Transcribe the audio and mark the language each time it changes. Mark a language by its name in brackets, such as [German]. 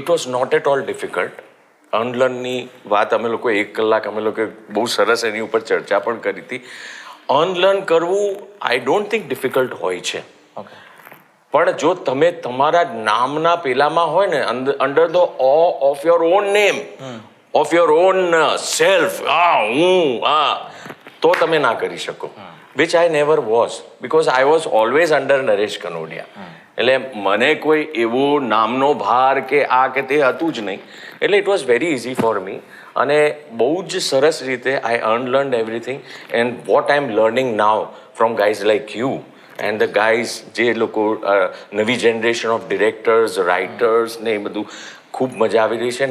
[English] it was not at all difficult [Gujarati] અનલર્નની વાત અમે લોકો 1 કલાક અમે લોકો બહુ સરસ એની ઉપર ચર્ચા પણ કરી હતી અનલર્ન કરવું [English] I don't think difficult [Gujarati] હોય છે પણ જો તમે તમારા નામના પેલામાં હોય ને [English] under the of your own name of your own self [Gujarati] હું તો તમે ના કરી શકો [English] which I never was, because I was always under Naresh Kanodia. [Gujarati] એટલે મને કોઈ એવો નામનો ભાર કે આ કે તે હતું જ નહીં. એટલે [English] it was very easy for me, [Gujarati] અને બહુ જ સરસ રીતે [English] I learn everything. And what I am learning now from guys like you and the guys, [Gujarati] જે લોકો નવી જનરેશન ઓફ ડિરેક્ટર્સ, રાઇટર્સ ને એ બધું, ખૂબ મજા આવી રહી છે.